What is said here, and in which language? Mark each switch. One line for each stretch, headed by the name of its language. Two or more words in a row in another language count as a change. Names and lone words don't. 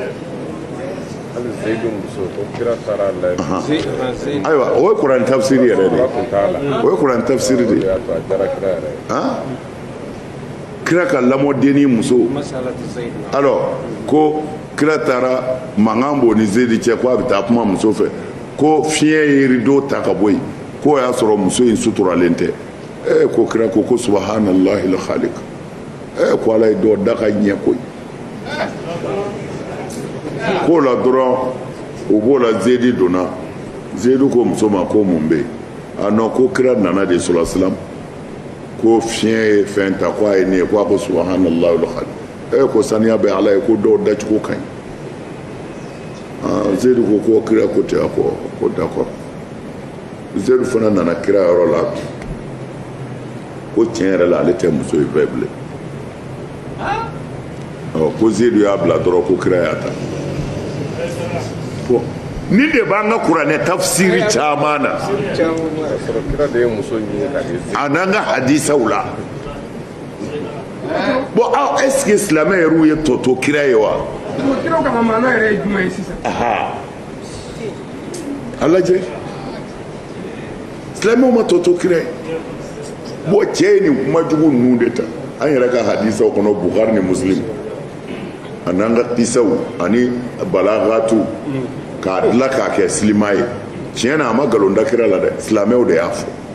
Bambara: ayiwa o ye kuranɛ tafsiri yɛrɛ de o ye kuranɛ tafsiri de kira ka lamɔdenni muso alors ko kira taara mankan b'o ni Zeyidi cɛ ko a bɛ taa kuma muso fɛ ko fiɲɛ ye rideau ta ka bɔ yen k'o y'a sɔrɔ muso in suturalen tɛ ko kira ko
Arabic: سبحان الله الخالق
Bambara: ko Ala ye dɔ da ka ɲɛ koyi k'o la dɔrɔn o b'o la Zeyidi donna Zeyidi ko muso ma ko mun bɛ yen non ko kira nana de
Arabic: صلى الله عليه وسلم
Bambara: ko fiɲɛ ye fɛn ta ko a ye ne ye ko a ko
Arabic: سبحان الله الخالق
Bambara: ko saniya bɛ Ala ye ko dɔw dacogo ka ɲi Zeyidi ko kira ko tɛ ko d'accord Zeyidi fana nana kira yɔrɔ la ko tiɲɛ yɛrɛ la ale tɛ muso ye bɛɛ bilen ko Zeyidi y'a bila dɔrɔn ko kira y'a ta ni de b'an ka kuranɛ tafsiri caman na a n'an ka hadisaw la bon aw
French: est-ce que
Bambara: silamɛ yɛrɛw ye tɔ to kira ye wa kiraw ka maana yɛrɛ ye jumɛn ye sisan a lajɛ silamɛw ma tɔ to kira ye bon cɛ ye nin kuma jugu ninnu de ta an yɛrɛ ka hadisaw kɔnɔ Bukhari ni Muslim a n'an ka kisaw ani balagatu k'a dilan k'a kɛ silima ye tiɲɛ na a ma nkalon da kira la dɛ silamɛw de y'a fɔ